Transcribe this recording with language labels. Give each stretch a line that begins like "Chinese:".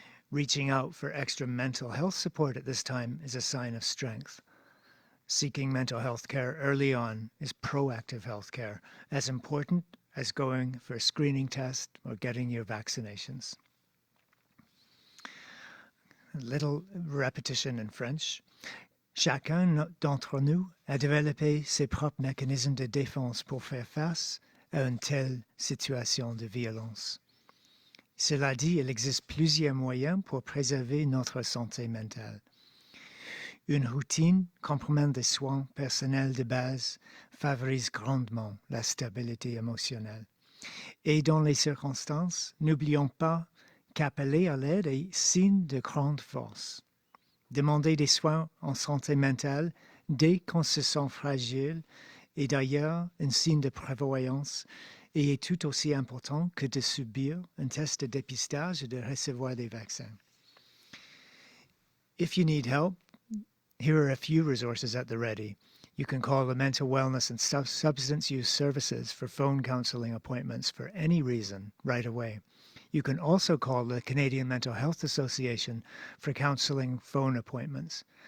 English: Reaching out for extra mental health support at this time is a sign of strength. Seeking mental health care early on is proactive health care, as important as going for a screening test or getting your vaccinations. A little repetition in French.
French: Chacun d'entre nous a développé ses propres mécanismes de défense pour faire face à une telle situation de violence. Cela dit, il existe plusieurs moyens pour préserver notre santé mentale. Une routine comprenant des soins personnels de base favorise grandement la stabilité émotionnelle. Et dans les circonstances, n'oublions pas qu'appeler à l'aide est signe de grande force. Demander des soins en santé mentale dès qu'on se sent fragile est d'ailleurs un signe de prévoyance et est tout aussi important que de subir un test de dépistage et de recevoir des vaccins.
English: If you need help, here are a few resources at the ready. You can call the Mental Wellness and Substance Use Services for phone counselling appointments for any reason right away. You can also call the Canadian Mental Health Association for counselling phone appointments.